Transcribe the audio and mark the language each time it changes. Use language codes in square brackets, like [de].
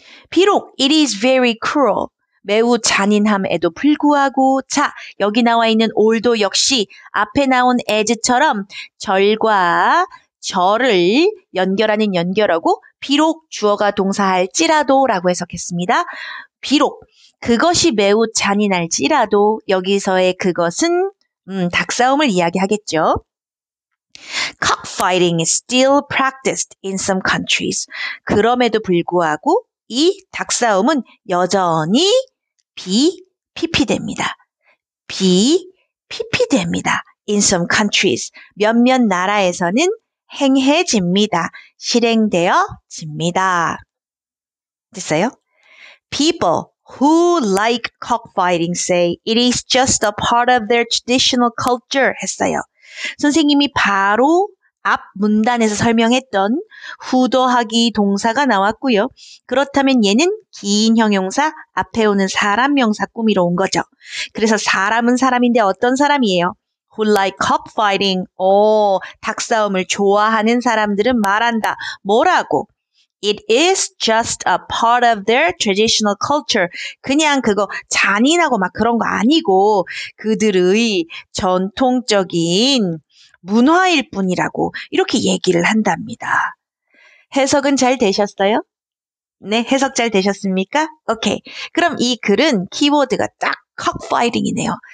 [ko] 비록 [en] it is very cruel, [ko] 매우 잔인함에도 불구하고 자, 여기 나와 있는 all도 역시 앞에 나온 as처럼 절과 절을 연결하는 연결하고 비록 주어가 동사할지라도 라고 해석했습니다. 비록 그것이 매우 잔인할지라도 여기서의 그것은 닭싸움을 이야기하겠죠. [en] Cockfighting is still practiced in some countries. [ko] 그럼에도 불구하고 이 닭싸움은 여전히 비피피됩니다. 비피피됩니다. [en] In some countries. [ko] 몇몇 나라에서는 행해집니다. 실행되어집니다. 됐어요? [en] People who like cockfighting say it is just a part of their traditional culture [ko] 했어요. 선생님이 바로 앞 문단에서 설명했던 who 더하기 동사가 나왔고요. 그렇다면 얘는 긴 형용사 앞에 오는 사람 명사 꾸미러 온 거죠. 그래서 사람은 사람인데 어떤 사람이에요? [en] Who like cockfighting. [ko] 닭싸움을 좋아하는 사람들은 말한다. 뭐라고? [en] It is just a part of their traditional culture. [ko] 그냥 그거 잔인하고 막 그런 거 아니고 그들의 전통적인 문화일 뿐이라고 이렇게 얘기를 한답니다. 해석은 잘 되셨어요? 네, 해석 잘 되셨습니까? 오케이. 그럼 이 글은 키워드가 딱 cockfighting이네요.